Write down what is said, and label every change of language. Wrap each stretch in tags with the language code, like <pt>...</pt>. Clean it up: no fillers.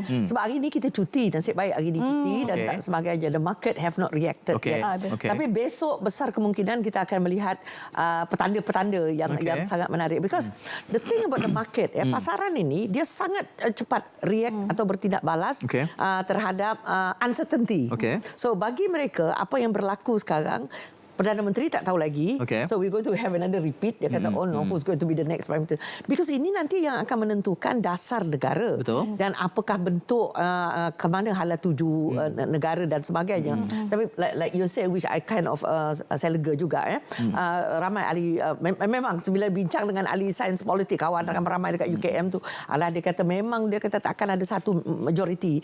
<ms>Sebab hari ini kita cuti, nasib baik hari ini cuti dan tak sebagainya.</ms> <en>The market have not reacted Okay. yet. Okay.</en> <ms>Tapi besok besar kemungkinan kita akan melihat petanda-petanda yang sangat menarik.</ms> <en>Because the thing about the market,</en> <ms>pasaran ini dia sangat cepat react atau bertindak balas terhadap uncertainty.</ms> <en>Okay.</en> <ms>So bagi mereka apa yang berlaku sekarang, Perdana Menteri tak tahu lagi.</ms> <en>Okay. So we're going to have another repeat.</en> <ms>Dia kata,</ms> <en>oh no, who's going to be the next Prime Minister? Because</en> <ms>ini nanti yang akan menentukan dasar negara. Betul. Dan apakah bentuk ke mana hala tuju negara dan sebagainya. Tapi</ms> <en>like you say, which I kind of</en> <ms>saya lega juga. Ramai ahli, memang bila bincang dengan ahli sains politik, kawan ramai dekat UKM tu, dia kata memang dia kata takkan ada satu majoriti.</ms>